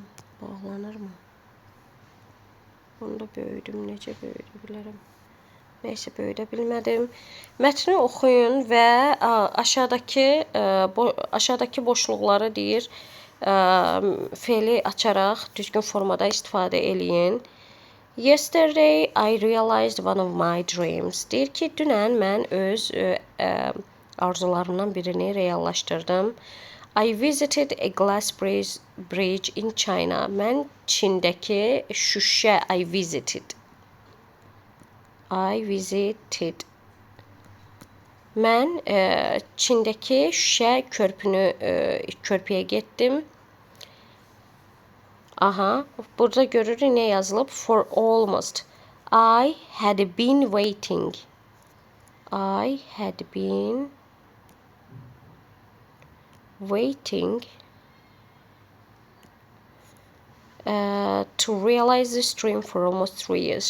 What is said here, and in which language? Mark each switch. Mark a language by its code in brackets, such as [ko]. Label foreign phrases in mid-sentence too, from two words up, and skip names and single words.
[az] Bağlanırmı? Bunu da böyüdüm. Necə böyüdə bilərəm? Nəysə, böyüdə bilmədim. Mətni oxuyun və aşağıdakı boşluqları deyir, feili açaraq düzgün formada istifadə eləyin. [en] Yesterday I realized one of my dreams. [az] Deyir ki, dünən mən öz arzularımdan birini reallaşdırdım. [en] I visited a glass bridge in China. [az] Mən Çindəki şüşə [en] I visited. [az] Mən Çindəki şüşə körpüyə getdim. Aha, burada görürük nə yazılıb? [en] For almost. I had been waiting. I had been waiting to realize this dream for almost 3 years.